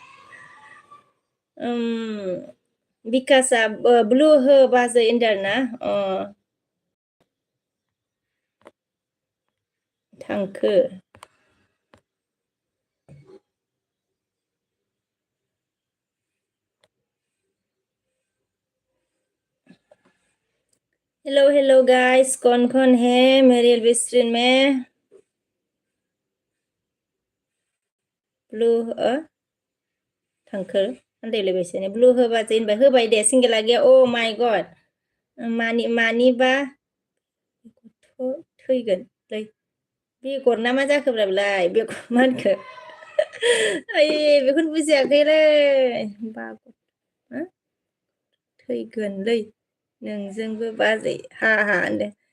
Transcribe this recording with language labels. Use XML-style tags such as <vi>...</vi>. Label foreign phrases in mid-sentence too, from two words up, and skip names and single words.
<brx>बिकासआ ब्लु हो बाजै होनदों आरोना थांखो</brx> <hi>हेलो गाइस कौन है मेरे स्क्रीन में ब्लु</hi> <brx>थांखो आन्दायलायबायसो ब्लु होबा जेनेबा होबाय दे सिंगेला गैया</brx> <en>oh my God</en> <brx>मानिबा थैगोनलै बेगर ना मा जाखोब्रा बेलाय बेगर मा होनखो बेखौनो बुजियाखैलै थैगोनलै नोंजोंबो बाजै हा होनदों</brx>